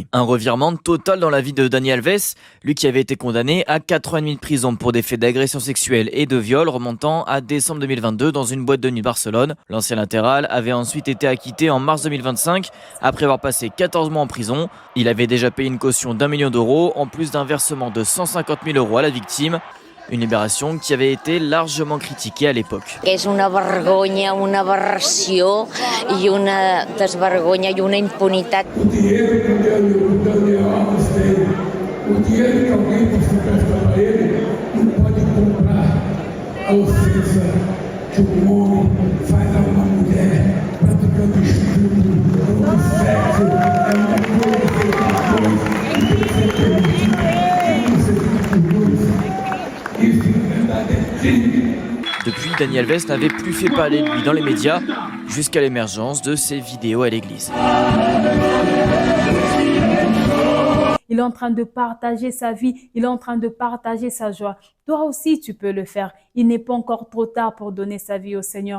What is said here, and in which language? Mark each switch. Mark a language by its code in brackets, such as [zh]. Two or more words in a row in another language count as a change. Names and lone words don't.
[fr] Un revirement total dans la vie de Daniel Alves, lui qui avait été condamné à 4 ans et demi de prison pour des faits d'agression sexuelle et de viol remontant à décembre 2022 dans une boîte de nuit de Barcelone. L'ancien latéral avait ensuite été acquitté en mars 2025 après avoir passé 14 mois en prison. Il avait déjà payé une caution d'1 million d'euros en plus d'un versement de 150 000 euros à la victime. Une libération qui avait été largement critiquée à l'époque. [ca] És una vergonya, una aberració i una desvergonya i una impunitat. [pt] O dinheiro que o Daniel Alves tem, o dinheiro que alguém possa prestar para ele, não pode comprar a ofensa que um homem faz a uma mulher praticando estupro, ou sexo, é uma coisa que tem que ser permitida, tem que ser feita. [fr] Depuis, Daniel Alves n'avait plus fait parler de lui dans les médias jusqu'à l'émergence de ses vidéos à l'église. Il il est en train de partager sa vie, il est en train de partager sa joie. Toi aussi, tu peux le faire. Il n'est pas encore trop tard pour donner sa vie au Seigneur.